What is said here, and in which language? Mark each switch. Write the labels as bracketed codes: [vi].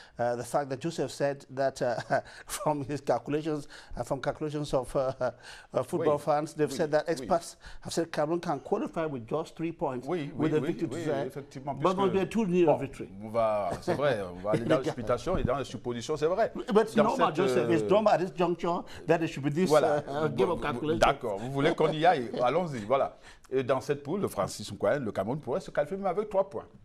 [en] The fact that Joseph said that from his calculations, from calculations of football fans, they've said that experts have said Cameroon can qualify with just 3 points with a victory to say, but will be a 2-0 victory. [fr] C'est vrai, on va aller dans l'explication et dans les suppositions, c'est vrai. [en] But it's normal, Joseph, it's normal at this juncture that there should be this game of calculation. [fr] D'accord, vous voulez qu'on y aille, allons-y, voilà. Et dans cette poule, le Francis Nkoyen, le Cameroun pourrait se qualifier même avec 3 points.